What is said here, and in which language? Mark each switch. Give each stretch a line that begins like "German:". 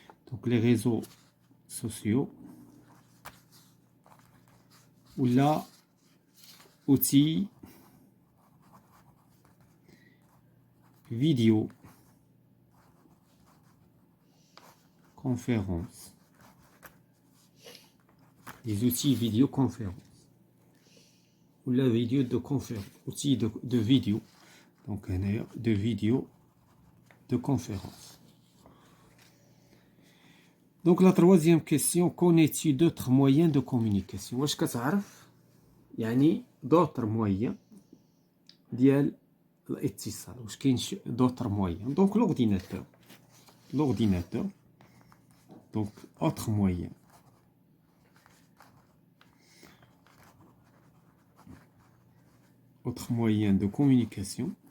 French: donc les réseaux sociaux ou là outils vidéo conférence, les outils vidéoconférence ou la vidéo de conférence, outils de vidéo, donc de vidéo de conférence. Donc la troisième question, connais-tu d'autres moyens de communication?
Arabic: واش كتعرف يعني
French: d'autres moyens
Arabic: ديال الاتصال؟ واش كاين d'autres moyens?
French: Donc l'ordinateur, donc autre moyen. Autre moyen de communication.